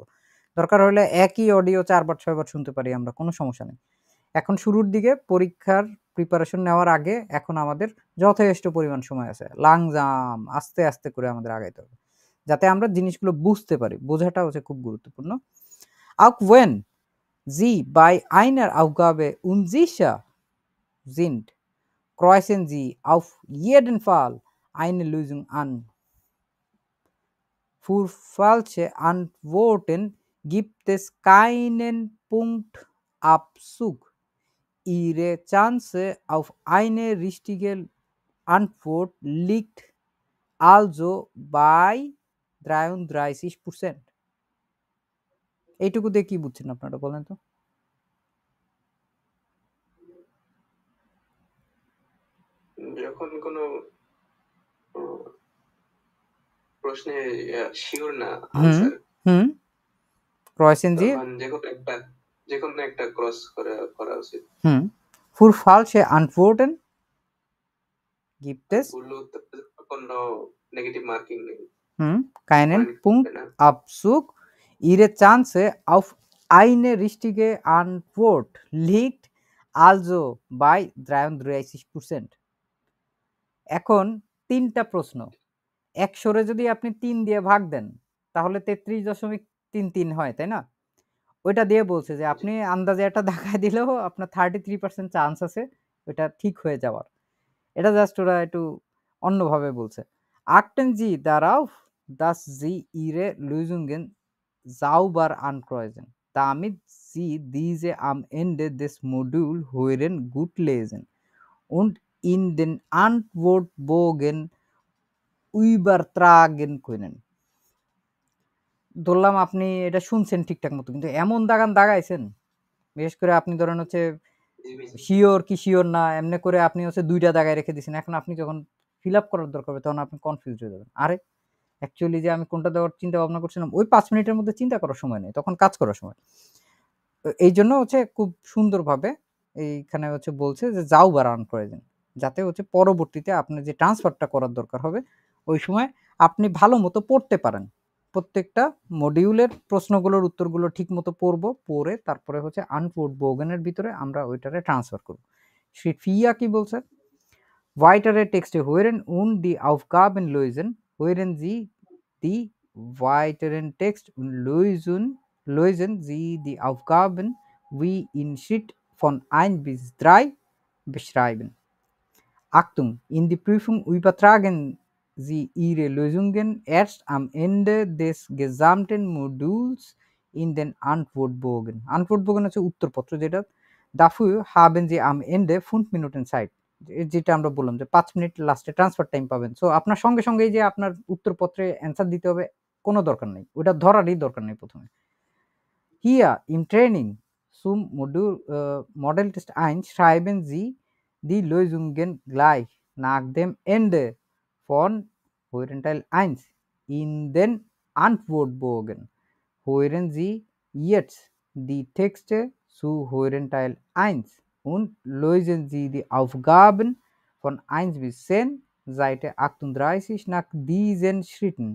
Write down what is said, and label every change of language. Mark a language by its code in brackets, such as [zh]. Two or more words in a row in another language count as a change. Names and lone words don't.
[bn] দরকার হলে একই অডিও 4বার 6বার শুনতে পারি আমরা, কোনো সমস্যা নেই। এখন শুরুর দিকে পরীক্ষার প্রিপারেশন নেওয়ার আগে এখন আমাদের যথেষ্ট পরিমাণ সময় আছে, লাংজাম আস্তে আস্তে করে আমাদের আগাইতে হবে যাতে আমরা জিনিসগুলো বুঝতে পারি। বোঝাটা হচ্ছে খুব গুরুত্বপূর্ণ। [de] Auch wenn Sie bei einer Aufgabe unsicher sind, kreuzen Sie auf jeden Fall eine Lösung an। Für falsche Antworten gibt es keinen Punktabzug। Ihre Chance auf eine richtige Antwort liegt also bei 33%। [bn] এইটুকু দিয়ে কি বুঝছেন আপনারা বলেন তো? যখন কোনো প্রশ্নে শিওর না আনসার ক্রয়েছেন জি তখন যে কোনো একটা ক্রস করা উচিত। [de] Für falsche Antworten gibt es [bn] ভুল উত্তর কোনো [en] negative marking [bn] নেই, [de] keinen Point, Punkt genau. Abzug. Ihre Chance auf eine richtige Antwort liegt also bei 33%. [bn] এখন 3টা প্রশ্ন 100-রে যদি আপনি 3 দিয়ে ভাগ দেন তাহলে 33.33 হয়, তাই না? ওইটা দিয়ে বলছে যে আপনি আন্দাজে একটা দেখায় দিলেও আপনার 33% চান্স আছে ওটা ঠিক হয়ে যাওয়ার। এটা জাস্ট ওরা একটু অন্যভাবে বলছে। [de] Achten Sie darauf, dass Sie Ihre Lösungen sauber ankreuzen, damit Sie diese am Ende des Moduls hören gut lesen und in den Antwortbogen übertragen können. [bn] ধরলাম আপনি এটা শুনছেন ঠিকঠাক মতো কিন্তু এমন দাগাইছেন বিশেষ করে আপনি ধরেন হচ্ছে শিওর কি শিওর না এমনি করে আপনি হচ্ছে 2টা দাগায় রেখে দিয়েছেন। এখন আপনি যখন [en] fill up [bn] করার দরকার হবে তখন আপনি কনফিউজ হয়ে যাবেন। আরে অ্যাকচুয়ালি যে আমি কোনটা দেওয়ার চিন্তা ভাবনা করছিলাম ওই 5 মিনিটের মধ্যে চিন্তা করার সময় নেই, তখন কাজ করার সময়। এই জন্য হচ্ছে খুব সুন্দরভাবে এইখানে হচ্ছে বলছে যে যাও বা রান করে দিন, যাতে হচ্ছে পরবর্তীতে আপনার যে ট্রান্সফারটা করার দরকার হবে ওই সময় আপনি ভালো মতো পড়তে পারেন। প্রত্যেকটা মডিউলের প্রশ্নগুলোর উত্তরগুলো ঠিক মতো পড়ে তারপরে হচ্ছে আনফোর্ডবোগেনের ভিতরে আমরা ওইটারে ট্রান্সফার করব। ফিয়া কি বলছে? [de] Weitere Texte hören und die Aufgaben lösen, hören Sie die weiteren Text und lösen Sie die Aufgaben wie in Schritt von 1 bis 3 beschreiben. Achtung, in die Prüfung übertragen Sie Ihre Lösungen erst am Ende des gesamten Moduls in den Antwortbogen. [bn] Antwortbogen হচ্ছে উত্তরপত্র যেটা। [de] Dafür haben Sie am Ende 5 Minuten Zeit. [bn] যেটা আমরা বললাম যে 5 মিনিট লাস্টে [en] transfer time [bn] পাবেন। সো আপনার সঙ্গে সঙ্গেই যে আপনার উত্তরপত্রে অ্যান্সার দিতে হবে কোনো দরকার নেই, ওটা ধরারই দরকার নেই প্রথমে। [de] Hier im Training zum Model Test 1 schreiben Sie die Lösungen gleich nach dem Ende von Hörenteil 1 in den Antwortbogen. Hören Sie jetzt die Texte zu Hörenteil 1 und lösen Sie die Aufgaben von 1 bis 10, Seite 38 nach diesen Schritten.